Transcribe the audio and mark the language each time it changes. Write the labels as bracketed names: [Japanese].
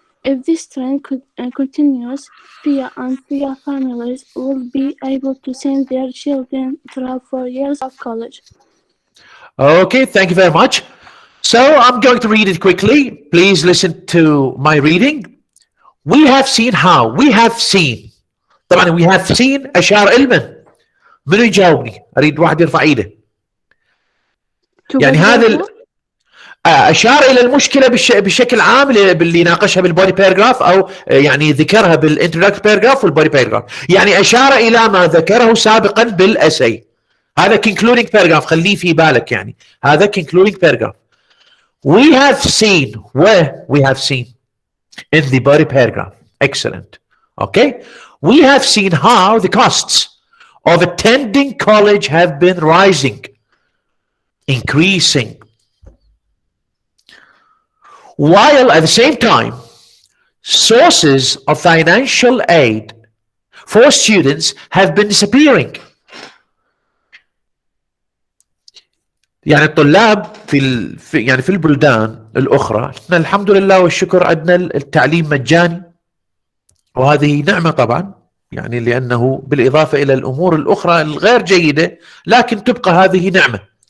[English] If this trend continues, Fia and Fia families will be able to send their children through 4 years of college. Okay, thank you very much. So I'm going to read it quickly. Please listen to my reading. We have seen how. We have seen. [Arabic] طبعا [English] we have seen [Arabic] أشار علما. منو يجاوبني؟ أريد واحد يرفع إيده. يعني هذا أشار إلى المشكلة بشكل عام اللي ناقشها بالبودي باراجراف أو يعني ذكرها بالانترودكتوري باراجراف والبودي باراجراف. يعني أشار إلى ما ذكره سابقا بالأسي. هذا [English] concluding paragraph [Arabic] خليه في بالك يعني. هذا [English] concluding paragraph. We have seen where we have seen in the body paragraph. Excellent. Okay. We have seen how the costs of attending college have been rising, increasing, while at the same time, sources of financial aid for students have been disappearing. [Arabic] يعني الطلاب في البلدان الأخرى، احنا الحمد لله والشكر عندنا التعليم مجاني، وهذه نعمة طبعا، يعني لأنه بالإضافة إلى الأمور الأخرى الغير جيدة، لكن تبقى هذه نعمة.